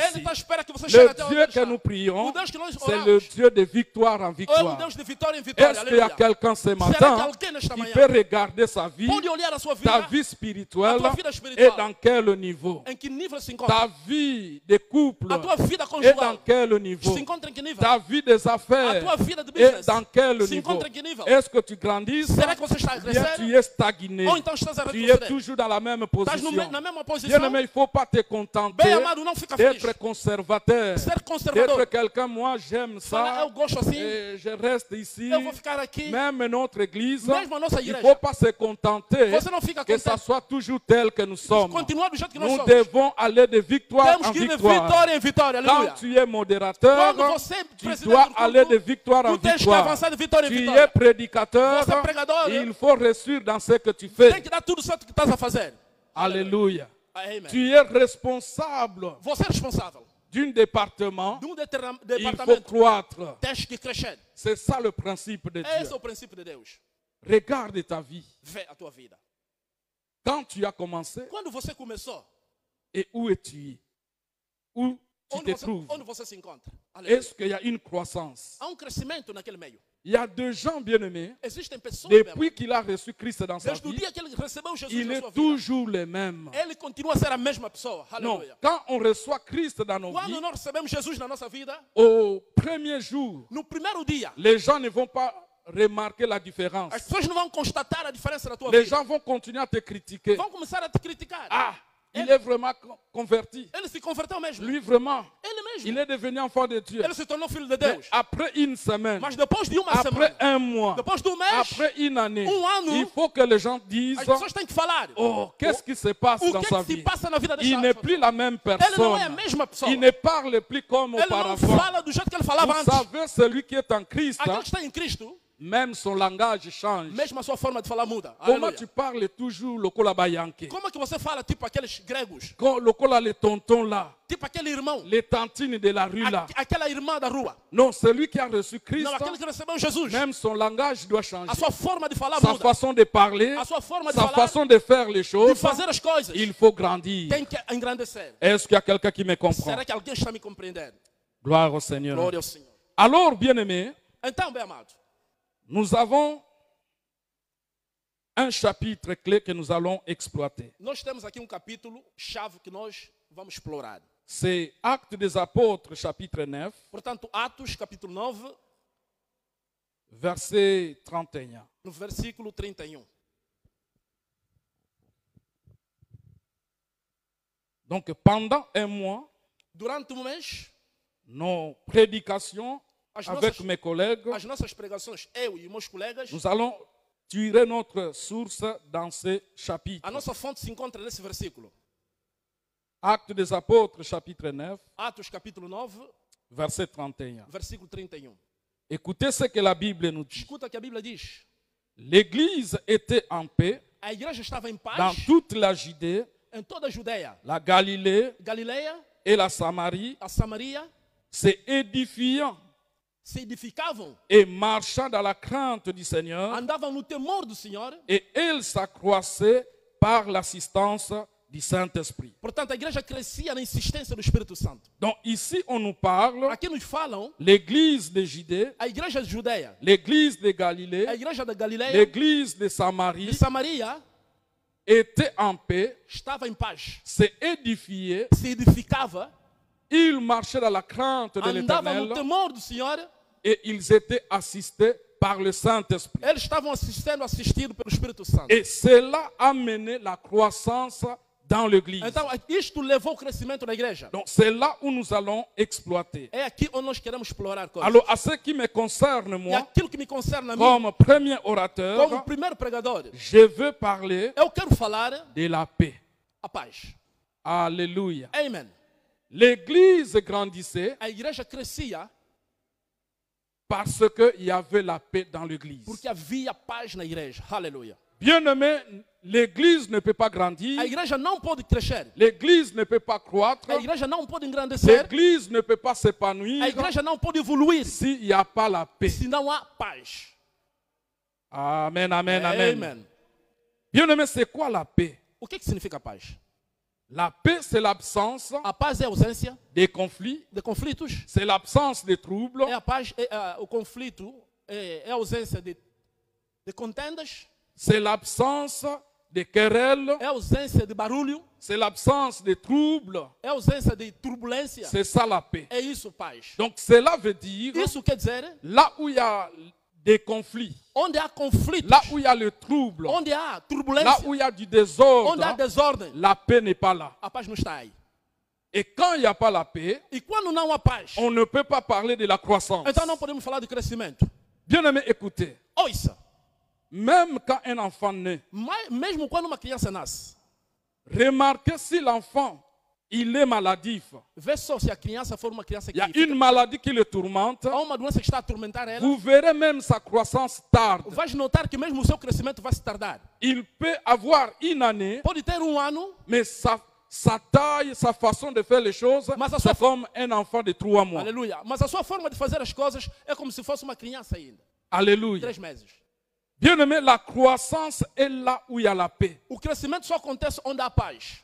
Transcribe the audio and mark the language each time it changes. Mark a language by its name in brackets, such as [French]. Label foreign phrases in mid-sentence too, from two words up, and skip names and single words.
[French] ici. [Portuguese] está à espera que você chegue [French] Le [Portuguese] até onde [French] Dieu [Portuguese] ele que está. [French] nous prions, [Portuguese] O Deus que nós [French] c'est le [Portuguese] oramos [French] Dieu de victoire en [Portuguese] é [French] victoire. [Portuguese] Deus de vitória em vitória. [French] Est-ce qu'il y a [Portuguese] Aleluia. [French] quelqu'un ce [Portuguese] Será que [French] matin [Portuguese] alguém nesta [French] qui [Portuguese] manhã [French] peut regarder sa vie, [Portuguese] pode olhar a sua [French] ta [Portuguese] vida [French] vie spirituelle, [Portuguese] a tua vida [French] et [Portuguese] espiritual? [French] dans quel niveau? [Portuguese] Em que nível se encontra? [French] Ta vie de couple, [Portuguese] A tua vida [French] et dans [Portuguese] conjugal [French] quel niveau? [Portuguese] se encontra em que nível? [French] Ta vie des [Portuguese] A [French] affaires, [Portuguese] tua vida de [French] et [Portuguese] business [French] dans quel [Portuguese] se [French] niveau? [Portuguese] encontra em que nível? [French] Est-ce que tu grandis? [Portuguese] Será que você está a [French] Bien, [Portuguese] crescer? [French] tu es stagné. [Portuguese] Ou então estás a [French] Tu es [Portuguese] retroceder? [French] toujours dans la même [Portuguese] Estás [French] position. [Portuguese] na mesma posição? [French] Bien-aimé, il ne faut pas te contenter [Portuguese] Bem amado, não fica feliz. [French] d'être conservateur, [Portuguese] Ser [French] d'être [Portuguese] conservador. [French] quelqu'un, moi j'aime [Portuguese] Fala, [French] ça, [Portuguese] eu gosto assim, [French] et je reste ici. [Portuguese] eu vou ficar aqui. [French] Même notre église, [Portuguese] Mesmo a nossa [French] il ne [Portuguese] igreja. [French] faut pas se contenter [Portuguese] Você não fica [French] que ça [Portuguese] contente. [French] soit toujours tel que nous sommes. [Portuguese] Continuar do jeito que nós [French] Nous [Portuguese] somos. [French] devons aller de victoire [Portuguese] Temos [French] en [Portuguese] que ir de [French] victoire. [Portuguese] vitória em vitória. [French] Quand [Portuguese] Aleluia. [French] tu es modérateur, [Portuguese] Quando você é [French] tu [Portuguese] presidente [French] dois [Portuguese] do [French] aller de [Portuguese] culto, [French] victoire en [Portuguese] tu tens que [French] victoire. [Portuguese] avançar de vitória em [French] Tu es [Portuguese] vitória. [French] prédicateur, [Portuguese] Você é pregador. [French] il faut réussir dans ce que tu [Portuguese] Tem [French] fais. [Portuguese] que dar tudo certo que estás a fazer. [French] Alléluia. [Portuguese] Amen. [French] Tu es responsable [Portuguese] Você é responsável [French] d'un département, [Portuguese] de [French] il faut [Portuguese] departamento. [French] croître. [Portuguese] Tens que crescer. [French] C'est ça le principe de [Portuguese] Esse [French] Dieu. [Portuguese] é o princípio de Deus. [French] Regarde ta vie. [Portuguese] Vê a tua vida. [French] Quand tu as commencé [Portuguese] Quando você começou, [French] et où es-tu? Où tu te trouves? [Portuguese] onde você se encontra? Aleluia. [French] Est-ce qu'il y a une croissance? [Portuguese] Há crescimento naquele meio. [French] Il y a des gens bien-aimés, [Portuguese] Existem pessoas, meu [French] depuis [Portuguese] irmão, [French] qu'il a reçu Christ dans sa [Portuguese] desde o [French] vie, [Portuguese] dia que ele recebeu Jesus [French] il [Portuguese] na [French] est [Portuguese] sua vida, [French] toujours le même. [Portuguese] ele continua a ser a mesma pessoa. [French] Non, [Portuguese] Aleluia. [French] quand on reçoit Christ dans nos [Portuguese] Quando [French] vies, [Portuguese] nós recebemos Jesus na nossa vida, [French] au premier jour, [Portuguese] no primeiro dia, [French] les gens ne vont pas remarquer la différence. [Portuguese] as pessoas não vão constatar a diferença na tua [French] Les [Portuguese] vida. [French] gens vont continuer à te critiquer. [Portuguese] Vão começar a te criticar. [French] Ah, il est vraiment converti. [Portuguese] Ele se converteu mesmo. [French] Lui, vraiment, [Portuguese] Ele mesmo. [French] il est devenu enfant de Dieu. [Portuguese] Ele se tornou filho de [French] Mais [Portuguese] Deus. [French] après une semaine, [Portuguese] Mas depois de uma [French] après [Portuguese] semana, [French] un mois, [Portuguese] depois de mês, [French] après une année, [Portuguese] ano, [French] il faut que les gens disent, [Portuguese] as pessoas têm que falar. [French] oh, qu'est-ce qui se passe [Portuguese] O [French] dans [Portuguese] que é [French] sa [Portuguese] que se [French] vie? [Portuguese] passa na vida desta [French] Il n'est [Portuguese] pessoa? [French] plus la même [Portuguese] Ele não é a [French] personne. [Portuguese] mesma pessoa. [French] Il ne parle plus comme [Portuguese] Ele não [French] auparavant. [Portuguese] fala do jeito que ele falava [French] Vous [Portuguese] antes. [French] savez, celui qui est en Christ, [Portuguese] Aquele que está em Cristo, [French] même son langage change. [Portuguese] mesmo a sua forma de falar muda. [French] Comment [Portuguese] Aleluia. [French] tu parles toujours [Lingala] lokola bayanke? [Portuguese] Como é que você fala tipo aqueles gregos? [French] Lokola les tontons là, [Portuguese] Tipo aquele irmão, [French] les tantines de la rue là. [Portuguese] aquela irmã da rua. [French] Non, celui qui a reçu Christ, [Portuguese] Não, aquele que recebeu Jesus. [French] même son langage doit changer. [Portuguese] A sua forma de falar [French] Sa [Portuguese] muda. [French] façon de parler, [Portuguese] A sua forma de [French] sa [Portuguese] falar, [French] façon de faire les [Portuguese] de [French] choses, [Portuguese] fazer as coisas. [French] il faut grandir. [Portuguese] Tem que engrandecer. [French] Est-ce qu'il y a quelqu'un qui me comprend? [Portuguese] Será que alguém está me compreendendo? [French] Gloire au Seigneur. [Portuguese] Glória ao Senhor. [French] Alors, bien-aimés, [Portuguese] Então, bem amado, [French] nous avons un chapitre clé que nous allons exploiter. [Portuguese] nós temos aqui capítulo chave que nós vamos explorar. [French] C'est Actes des Apôtres, chapitre 9, [Portuguese] Portanto, Atos, capítulo 9, [French] verset 31. [Portuguese] no versículo 31. [French] Donc, pendant un mois, [Portuguese] Durante um mês, [French] nos prédications [Portuguese] As [French] avec [Portuguese] nossas- [French] mes collègues, [Portuguese] as nossas pregações, eu e meus colegas, [French] nous allons tirer notre source dans ce chapitre. [Portuguese] a nossa fonte se encontra nesse versículo. [French] Actes des Apôtres, chapitre 9, [Portuguese] Atos, capítulo 9, [French] verset 31. [Portuguese] versículo 31. [French] Écoutez ce que la Bible nous dit. [Portuguese] Escuta o que a Bíblia diz. [French] L'Église était en paix [Portuguese] A igreja estava em [French] dans [Portuguese] paz [French] toute la Judée, [Portuguese] em toda a Judéia, [French] la Galilée [Portuguese] Galileia, [French] et la Samarie, [Portuguese] a Samaria, [French] se édifiant [Portuguese] se edificavam, [French] et marchant dans la crainte du Seigneur, [Portuguese] andavam no temor do Senhor. [French] et elle s'accroissait par l'assistance du Saint-Esprit. [Portuguese] Portanto, a igreja crescia na insistência do Espírito Santo. [French] Donc ici, on nous parle [Portuguese] Aqui nos falam [French] l'Église de Judée, [Portuguese] a igreja de Judéia, [French] l'Église de [Portuguese] a [French] Galilée, [Portuguese] igreja da Galileia, [French] l'Église de [Portuguese] de [French] Samarie, [Portuguese] Samaria, [French] était en paix, [Portuguese] estava em paz, [French] s'est édifié, [Portuguese] se edificava, [French] ils marchaient dans la crainte de [Portuguese] andava no [French] l'Éternel [Portuguese] temor do Senhor, [French] et ils étaient assistés par le Saint-Esprit. [Portuguese] eles estavam assistidos pelo Espírito Santo. [French] Et cela a mené la croissance dans l'Église. [Portuguese] Então, isto levou o crescimento da igreja. [French] Donc c'est là où nous allons exploiter. [Portuguese] É aqui onde nós queremos explorar coisas. [French] Alors à ce qui me concerne, [Portuguese] E [French] moi, [Portuguese] aquilo que me concerne a mim, [French] comme premier [Portuguese] como [French] orateur, [Portuguese] primeiro pregador, [French] je veux parler [Portuguese] eu quero falar [French] de la paix. [Portuguese] a paz. [French] Alléluia. [Portuguese] Amen. [French] L'Église grandissait [Portuguese] A igreja crescia [French] parce qu'il y avait la paix dans l'Église. [Portuguese] porque havia paz na igreja. Aleluia. [French] Bien-aimé, l'Église ne peut pas grandir, [Portuguese] A igreja não pode crescer. [French] l'Église ne peut pas croître, [Portuguese] A igreja não pode engrandecer. [French] l'Église ne peut pas [Portuguese] A [French] s'épanouir [Portuguese] igreja não pode evoluir [French] s'il n'y a pas la paix. [Portuguese] se não há paz. [French] Amen, amen, amen. [Portuguese] Amen. [French] Bien-aimé, c'est quoi la paix? [Portuguese] O que significa paz? [French] La paix, c'est l'absence [Portuguese] A paz é a ausência [French] des conflits, [Portuguese] de conflitos. [French] c'est l'absence des troubles, [Portuguese] É a paz, o conflito, é a ausência de contendas, [French] c'est l'absence des querelles, [Portuguese] é a ausência de barulho, [French] c'est l'absence des troubles. [Portuguese] é a ausência de turbulência. [French] C'est ça la paix. [Portuguese] É isso, paz. [French] Donc cela veut dire, [Portuguese] Isso quer dizer, [French] là où il y a des conflits, [Portuguese] onde há conflitos, [French] là où il y a le trouble, [Portuguese] onde há [French] là [Portuguese] turbulência, [French] où il y a du [Portuguese] onde há [French] désordre, [Portuguese] desordem, [French] la paix n'est pas là. [Portuguese] a paz não está aí. [French] Et quand il n'y a pas la paix, [Portuguese] E quando não há paz, [French] on ne peut pas parler de la croissance. [Portuguese] então não podemos falar de crescimento. [French] Bien-aimé, écoutez, [Portuguese] Ouça, [French] même quand un enfant naît, [Portuguese] mesmo quando uma criança nasce, [French] remarquez si l'enfant, il est maladif. [Portuguese] vê só se a criança for uma criança [French] Il y a [Portuguese] que [French] une maladie qui le tourmente, [Portuguese] há uma doença que está a atormentar ela, [French] vous verrez même sa croissance tarde. [Portuguese] vais notar que mesmo o seu crescimento vai se tardar. [French] Il peut avoir une année, [Portuguese] Pode ter ano, [French] mais sa taille, sa façon de faire les choses, Mais ça soit- c'est comme un enfant de 3 mois. [Portuguese] aleluia, mas a sua forma de fazer as coisas é como se fosse uma criança ainda, [French] Alléluia. [Portuguese] 3 meses. [French] Bien-aimé, la croissance est là où il y a la paix. [Portuguese] O crescimento só acontece onde há paz.